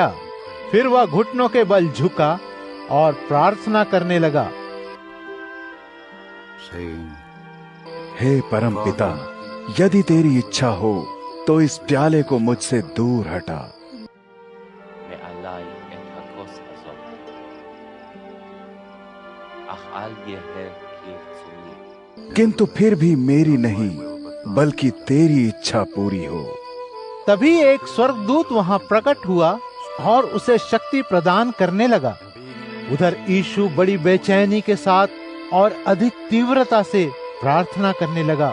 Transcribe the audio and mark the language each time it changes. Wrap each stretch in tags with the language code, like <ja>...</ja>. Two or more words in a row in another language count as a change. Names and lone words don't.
<hi>फिर वह घुटनों के बल झुका और प्रार्थना करने लगा, हे परमपिता, यदि तेरी इच्छा हो तो इस प्याले को मुझसे दूर हटा।</hi> <he>מעליי את הכוס הזאת, אך אל יהא כרצוני।</he> <hi>किंतु फिर भी मेरी नहीं बल्कि तेरी इच्छा पूरी हो। तभी एक स्वर्गदूत वहां प्रकट हुआ और उसे शक्ति प्रदान करने लगा। उधर यीशु बड़ी बेचैनी के साथ और अधिक तीव्रता से प्रार्थना करने लगा।</hi>